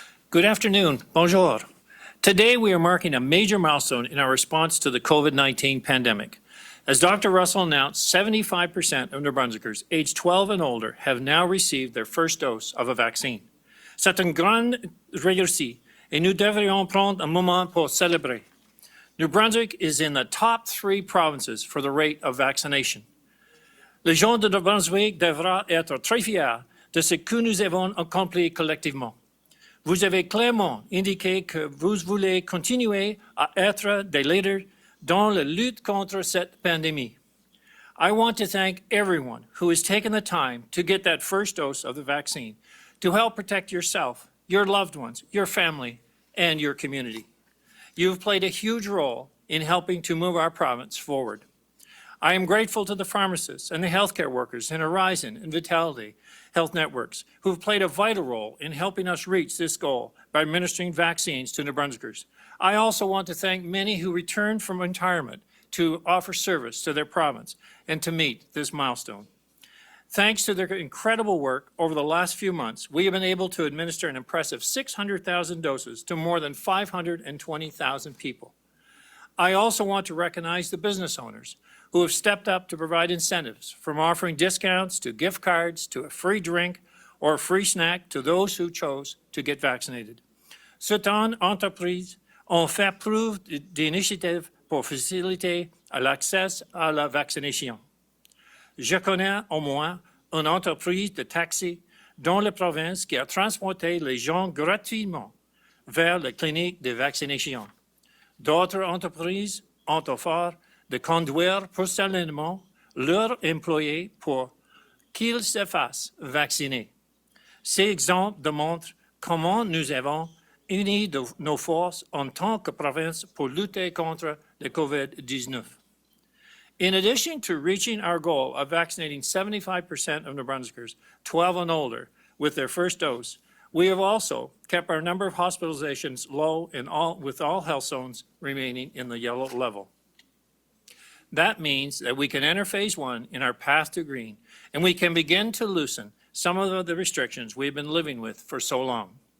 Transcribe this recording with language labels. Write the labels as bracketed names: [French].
[English] Good afternoon. [French] Bonjour. [English] Today we are marking a major milestone in our response to the COVID-19 pandemic. As Dr. Russell announced, 75% of New Brunswickers aged 12 and older have now received their first dose of a vaccine. [French] C'est une grande réussite, et nous devrions prendre un moment pour célébrer. [English] New Brunswick is in the top 3 provinces for the rate of vaccination. [French] Les gens de New Brunswick devront être très fiers de ce que nous avons accompli collectivement. Vous avez clairement indiqué que vous voulez continuer à être des leaders dans la lutte contre cette pandémie. [English] I want to thank everyone who has taken the time to get that first dose of the vaccine to help protect yourself, your loved ones, your family, and your community. You've played a huge role in helping to move our province forward. I am grateful to the pharmacists and the healthcare workers in Horizon and Vitality Health Networks who have played a vital role in helping us reach this goal by administering vaccines to New Brunswickers. I also want to thank many who returned from retirement to offer service to their province and to meet this milestone. Thanks to their incredible work over the last few months, we have been able to administer an impressive 600,000 doses to more than 520,000 people. I also want to recognize the business owners who have stepped up to provide incentives, from offering discounts to gift cards to a free drink or a free snack to those who chose to get vaccinated. [French] Certaines entreprises ont fait preuve d'initiative pour faciliter l'accès à la vaccination. Je connais au moins une entreprise de taxi dans la province qui a transporté les gens gratuitement vers les cliniques de vaccination. D'autres entreprises ont offert de conduire personnellement leurs employés pour qu'ils se fassent vacciner. Ces exemples démontrent comment nous avons uni nos forces en tant que province pour lutter contre le COVID-19. [English] In addition to reaching our goal of vaccinating 75% of New Brunswickers 12 and older with their first dose, we have also kept our number of hospitalizations low with all health zones remaining in the yellow level. That means that we can enter phase 1 in our path to green, and we can begin to loosen some of the restrictions we've been living with for so long.